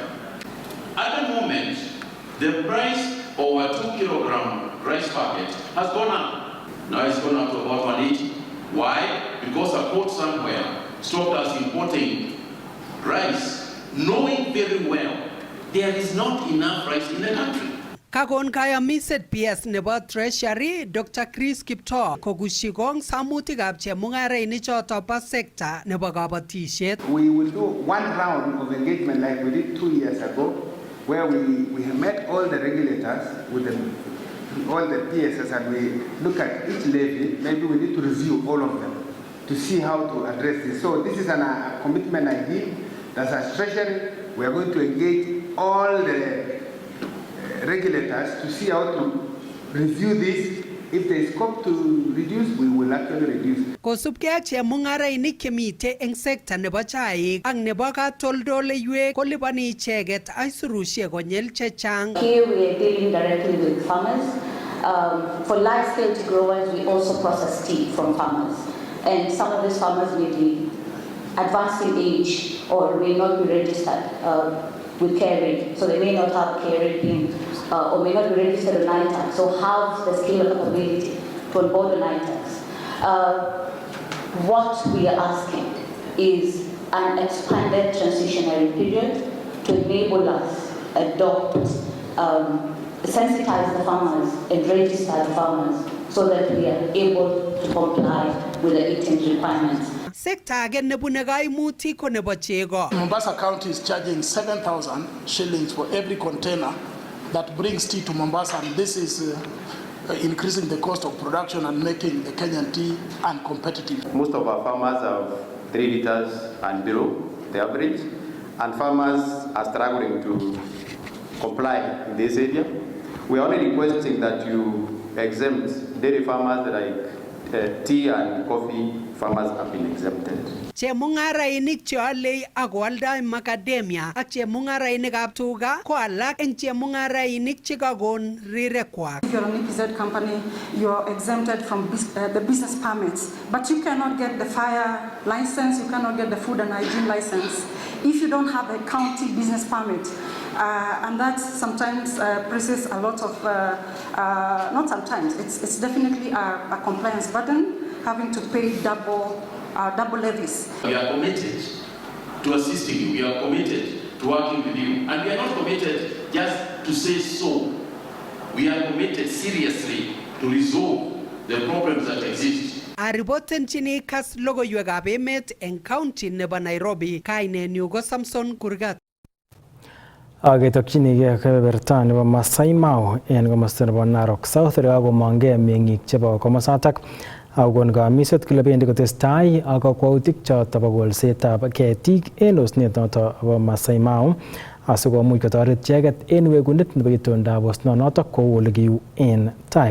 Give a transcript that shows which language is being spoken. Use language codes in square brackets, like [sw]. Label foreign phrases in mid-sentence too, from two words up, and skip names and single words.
[en] At the moment, the price of a 2-kilogram rice packet has gone up. Now it's gone up to about 180. Why? Because a port somewhere stopped us importing rice, knowing very well there is not enough rice in the country. [kln] Kakon kayamiset PS nebo Treasury Dr. Chris Kiptoo kokushi kong samutikab chemungarainik choto bo sekta nebo kabatisiet. [en] We will do one round of engagement like we did 2 years ago, where we have met all the regulators with all the PSS, and we look at each levy. Maybe we need to review all of them to see how to address this. So this is a commitment I give. That's a Treasury. We are going to engage all the regulators to see how to review this. If there is scope to reduce, we will actually reduce. [kln] Kosubkei ak chemungarainik chemite eng sekta nebo chaik ak nebo katoldoleiwek kolipani icheket aisurushek konyil chechang. [en] Here we are dealing directly with farmers. For large-scale tea growers, we also process tea from farmers. And some of these farmers may be advanced in age or may not be registered with KRA, so they may not have KRA PIN or may not be registered on ITAX, so have the skill and capability to onboard on ITAX. What we are asking is an expanded transitionary period to enable us adopt, sensitize the farmers and register the farmers so that we are able to comply with the eating requirements. [kln] Sekta age nebune kaimutik ko nebo chego. [en] Mombasa County is charging 7,000 shillings for every container that brings tea to Mombasa, and this is increasing the cost of production and making the Kenyan tea uncompetitive. Most of our farmers have 3 liters and below the average, and farmers are struggling to comply in this area. We are only requesting that you exempt dairy farmers like tea and coffee farmers have been exempted. [kln] Chemungarainik cheolei ak koaldai macadamia ak chemungarainikab tuga ko alak eng chemungarainik chekakon rirekwak. [en] If you're an EPZ company, you're exempted from the business permits, but you cannot get the fire license, you cannot get the food and hygiene license if you don't have a county business permit. And that sometimes presses a lot of, not sometimes, it's definitely a compliance burden, having to pay double levies. We are committed to assisting you, we are committed to working with you, and we are not committed just to say so. We are committed seriously to resolve the problems that exist. [kln] Aripotenchini KASS logoiwekab emet eng county nebo Nairobi, kainenyu ko Samson Kurgat. Ketokchinigei kebeberta nebo Masai Mau en komosta nebo Narok South kakomongei meng'ik chebo komosatak akokon kamiset kole bendi kotestai ak kakwautik choto bo kolsetab ketik en osnet noto bo Masai Mau asikomuch kotoret icheket en wekunet nebo itondab osnonotok kou ole kiu en tai.